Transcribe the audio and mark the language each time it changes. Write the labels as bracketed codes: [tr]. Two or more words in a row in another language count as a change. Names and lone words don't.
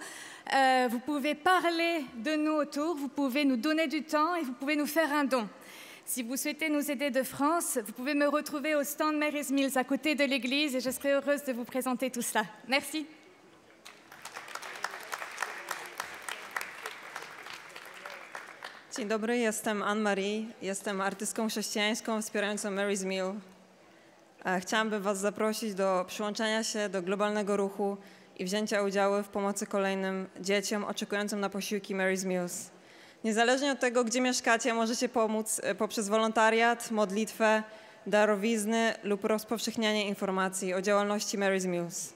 [fr] Vous pouvez parler de nous autour, vous pouvez nous donner du temps et vous pouvez nous faire un don. Si vous souhaitez nous aider de France, vous pouvez me retrouver au stand Mary's Meals à côté de l'église et je serai heureuse de vous présenter tout cela. Merci. [pl] Dzień dobry, jestem Anne-Marie, jestem artystką chrześcijańską wspierającą Mary's Meal. Chciałabym Was zaprosić do przyłączenia się do globalnego ruchu i wzięcia udziału w pomocy kolejnym dzieciom oczekującym na posiłki Mary's Meals. Niezależnie od tego, gdzie mieszkacie, możecie pomóc poprzez wolontariat, modlitwę, darowizny lub rozpowszechnianie informacji o działalności Mary's Meals.